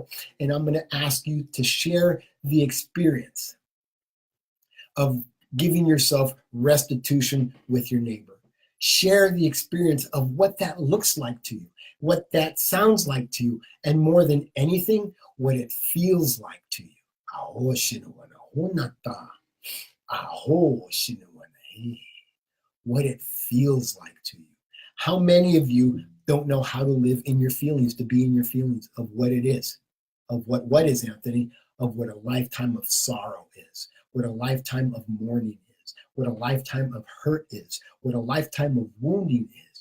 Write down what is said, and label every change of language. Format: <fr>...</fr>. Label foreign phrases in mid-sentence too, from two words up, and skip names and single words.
<en>And I'm going to ask you to share the experience of giving yourself restitution with your neighbor. Share the experience of what that looks like to you, what that sounds like to you, and more than anything, what it feels like to you. Aho, shinawana, honata. Aho, shinawana, what it feels like to you. How many of you don't know how to live in your feelings, to be in your feelings of what it is, of what is, Anthony, of what a lifetime of sorrow is, what a lifetime of mourning is, what a lifetime of hurt is, what a lifetime of wounding is.</en>